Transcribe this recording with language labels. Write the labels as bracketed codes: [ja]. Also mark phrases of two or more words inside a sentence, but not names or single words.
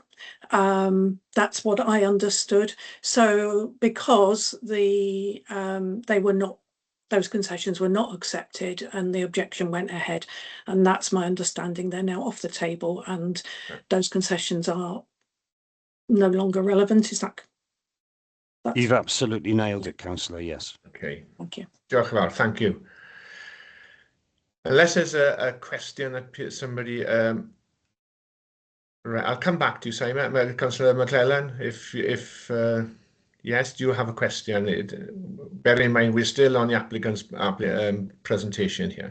[en] That's what I understood. So because they were not, those concessions were not accepted and the objection went ahead, and that's my understanding. They're now off the table and those concessions are no longer relevant. Is that? You've absolutely nailed it, Councillor. Yes. Okay. Thank you. [cy] Diolch yn fawr. [en] Thank you. Unless there's a question that somebody, right, I'll come back to you, Simon. Councillor McClellan, if yes, do you have a question? Bear in mind, we're still on the applicant's presentation here.